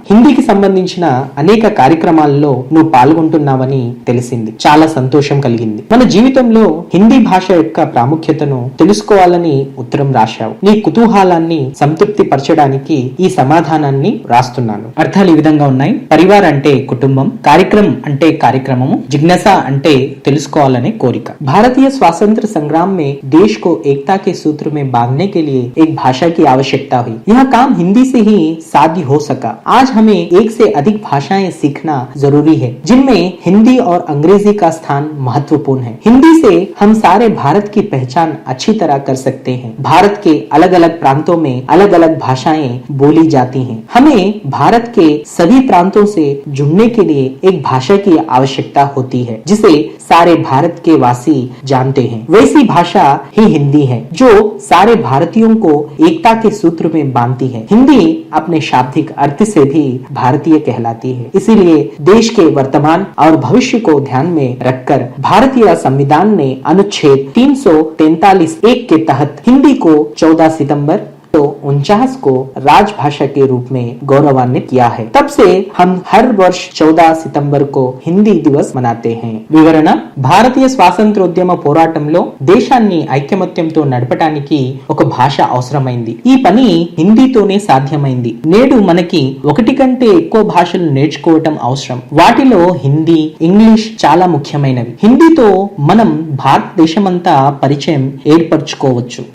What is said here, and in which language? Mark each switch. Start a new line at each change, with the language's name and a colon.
Telugu: హిందీకి సంబంధించిన అనేక కార్యక్రమాల్లో నువ్వు పాల్గొంటున్నావని తెలిసింది. చాలా సంతోషం కలిగింది. మన జీవితంలో హిందీ భాష యొక్క ప్రాముఖ్యతను తెలుసుకోవాలని ఉత్తరం రాశావు. నీ కుతూహలాన్ని సంతృప్తి పరచడానికి ఈ సమాధానాన్ని రాస్తున్నాను. అర్థాలు ఈ విధంగా ఉన్నాయి. పరివార్ అంటే కుటుంబం, కార్యక్రమం అంటే కార్యక్రమము, జిజ్ఞాస అంటే తెలుసుకోవాలనే కోరిక.
Hindi: भारतीय स्वातंत्र संग्राम में देश को एकता के सूत्र में बांधने के लिए एक भाषा की आवश्यकता हुई. यह काम हिंदी से ही साध्य हो सका. आज हमें एक से अधिक भाषाएं सीखना जरूरी है, जिनमें हिंदी और अंग्रेजी का स्थान महत्वपूर्ण है. हिंदी से हम सारे भारत की पहचान अच्छी तरह कर सकते हैं. भारत के अलग अलग प्रांतों में अलग अलग भाषाएं बोली जाती हैं. हमें भारत के सभी प्रांतों से जुड़ने के लिए एक भाषा की आवश्यकता होती है, जिसे सारे भारत के वासी जानते हैं. वैसी भाषा ही हिंदी है, जो सारे भारतीयों को एकता के सूत्र में बांधती है. हिंदी अपने शाब्दिक अर्थ से भी भारतीय कहलाती है. इसीलिए देश के वर्तमान और भविष्य को ध्यान में रखकर भारतीय संविधान ने अनुच्छेद 343(1) के तहत हिंदी को 14 सितंबर 1949 को राजभाषा के रूप में गौरवान्वित किया है. तब से हम हर वर्ष 14 सितंबर को हिंदी दिवस मनाते हैं.
Telugu: వివరణ: భారతీయ స్వాతంత్రోద్యమ పోరాటంలో దేశాన్ని ఐకమత్యంతో నడపడానికి ఒక భాష అవసరమైంది. ఈ పని హిందీతోనే సాధ్యమైంది. నేడు మనకి ఒకటి కంటే ఎక్కువ భాషలు నేర్చుకోవటం అవసరం. వాటిలో హిందీ, ఇంగ్లీష్ చాలా ముఖ్యమైనవి. హిందీతో మనం భారతదేశమంతా పరిచయం ఏర్పరచుకోవచ్చు.